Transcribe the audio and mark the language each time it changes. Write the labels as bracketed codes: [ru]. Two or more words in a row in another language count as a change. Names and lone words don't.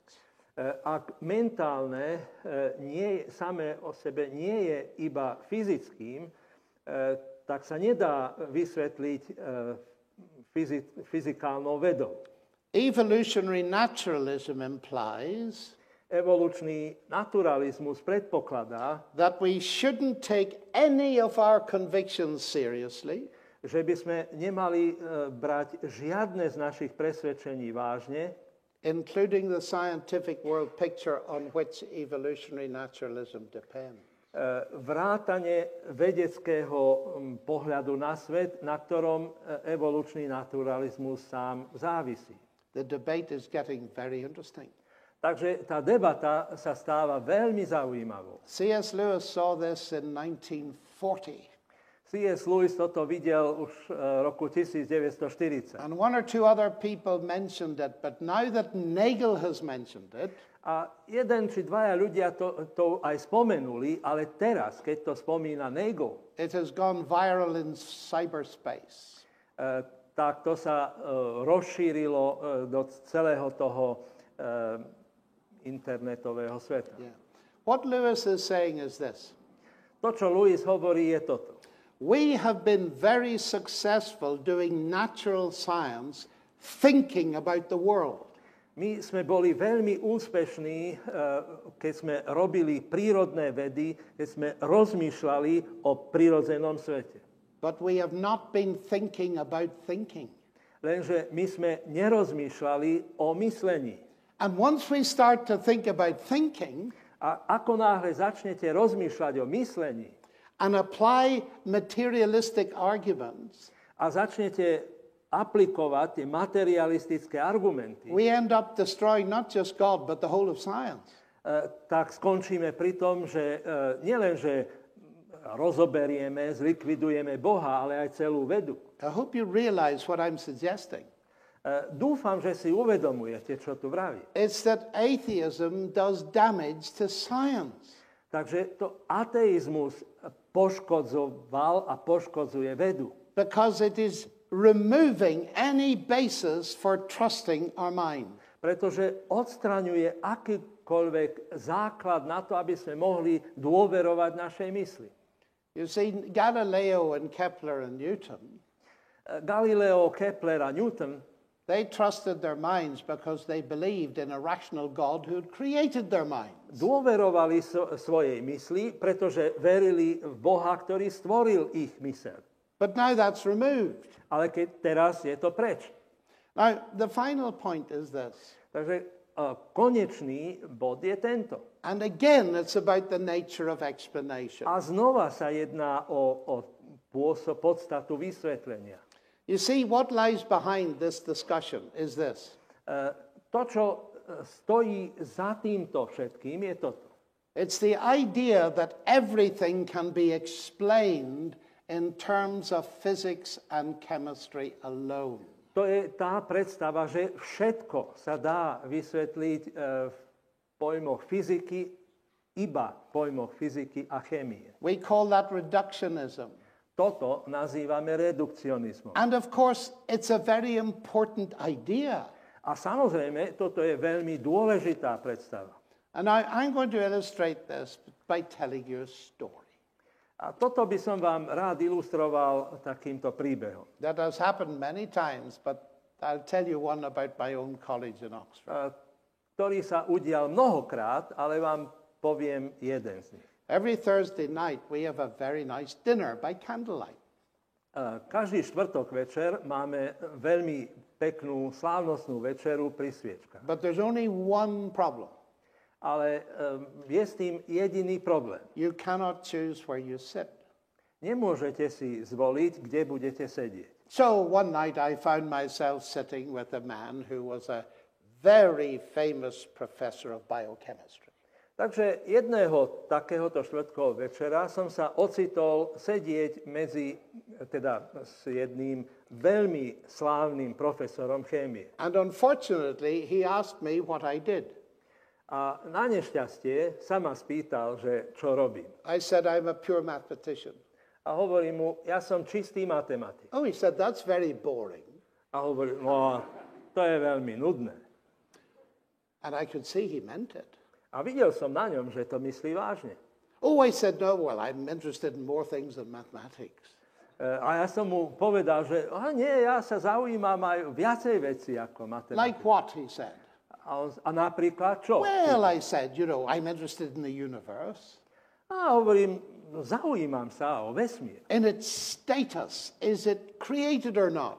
[sk] Ak mentálne samé o sebe nie je iba fyzickým, tak sa nedá vysvetliť fyzikálnou vedou. [en] Evolutionary naturalism implies [sk] Evolučný naturalizmus predpokladá, [en] that we shouldn't take any of our convictions seriously, [sk] že by sme nemali brať žiadne z našich presvedčení vážne, [en] including the scientific world picture on which evolutionary naturalism depends. [sk] Vrátane vedeckého pohľadu na svet, na ktorom evolučný naturalizmus sám závisí. [en] The debate is getting very interesting. [sk] Takže tá debata sa stáva veľmi zaujímavou. [en] C.S. Lewis saw this in 1940. [sk] C.S. Lewis toto videl už v roku 1940. [en] And one or two other people mentioned it, but now that Nagel has mentioned it, [sk] a jeden či dvaja ľudia to aj spomenuli, ale teraz, keď to spomína Nagel, [en] it has gone viral in cyberspace. [sk] Tak to sa rozšírilo do celého toho internetového sveta. [en] Yeah. What Lewis is saying is this. [sk] To, čo Lewis hovorí, je toto. [en] We have been very successful doing natural science, thinking about the world. [sk] My sme boli veľmi úspešní, keď sme robili prírodné vedy, keď sme rozmýšľali o prírodzenom svete. [en] But we have not been thinking about thinking. [sk] Lenže my sme nerozmýšľali o myslení. [en] And once we start to think about thinking, [sk] a ako náhle začnete rozmýšľať o myslení [en] and apply materialistic arguments, [sk] a začnete aplikovať tie materialistické argumenty, [en] we end up destroying not just God, but the whole of science. [sk] Tak skončíme pri tom, že nielenže rozoberieme, zlikvidujeme Boha, ale aj celú vedu. [en] I hope you realize what I'm suggesting. [sk] Dúfam, že si uvedomujete, čo tu vraví. [en] It's that atheism does damage to science. [sk] Takže to ateizmus poškodzoval a poškodzuje vedu. [en] Because it is removing any basis for trusting our mind. [sk] Pretože odstraňuje akýkoľvek základ na to, aby sme mohli dôverovať našej mysli. [en] You see, Galileo and Kepler and Newton, [sk] Galileo, Kepler a Newton, [en] they trusted their minds because they believed in a rational God who had created their minds. [sk] Dôverovali svojej mysli, pretože verili v Boha, ktorý stvoril ich myseľ. [en] But now that's removed. [sk] Ale teraz je to preč. [en] Now, the final point is this. [sk] Takže konečný bod je tento. [en] And again, it's about the nature of explanation. [sk] A znova sa jedná o podstatu vysvetlenia. [en] You see, what lies behind this discussion is this. [sk] To, čo stojí za týmto všetkým, je toto. [en] It's the idea that everything can be explained in terms of physics and chemistry alone. [sk] To je tá predstava, že všetko sa dá vysvetliť v pojmoch fyziky, iba pojmoch fyziky a chémie. [en] We call that reductionism. [sk] Toto nazývame redukcionizmom. [en] And of course, it's a very important idea. [sk] A samozrejme, toto je veľmi dôležitá predstava. [en] And I'm going to illustrate this by telling you a story. [sk] A toto by som vám rád ilustroval takýmto príbehom. [en] That has happened many times, but I'll tell you one about my own college in Oxford. [sk] Ktorý sa udial mnohokrát, ale vám poviem jeden z nich. [en] Every Thursday night we have a very nice dinner by candlelight. [sk] Každý štvrtok večer máme veľmi peknú, slávnostnú večeru pri sviečkach. [en] But there's only one problem. [sk] Ale je s tým jediný problém. [en] You cannot choose where you sit. [sk] Nemôžete si zvoliť, kde budete sedieť. [en] So one night I found myself sitting with a man who was a very famous professor of biochemistry. [sk] Takže jedného takéhoto štvrtkového večera som sa ocitol sedieť s jedným veľmi slávnym profesorom chémie. [en] And unfortunately, he asked me what I did. [sk] A na nešťastie sa ma spýtal, že čo robím. [en] I said, I'm a pure mathematician. [sk] A hovorím mu, ja som čistý matematik. [en] Oh, he said, that's very boring. [sk] A hovorím, no, to je veľmi nudné. [en] And I could see he meant it. [sk] A videl som na ňom, že to myslí vážne. [en] Oh, I said, no, well, I'm interested in more things than mathematics. [sk] A ja som mu povedal, že nie, ja sa zaujímam aj viacej veci ako matematika. [en] Like what, he said. [sk] A napríklad čo? [en] Well, I said, I'm interested in the universe. [sk] A hovorím, zaujímam sa o vesmír. [en] In its status, is it created or not?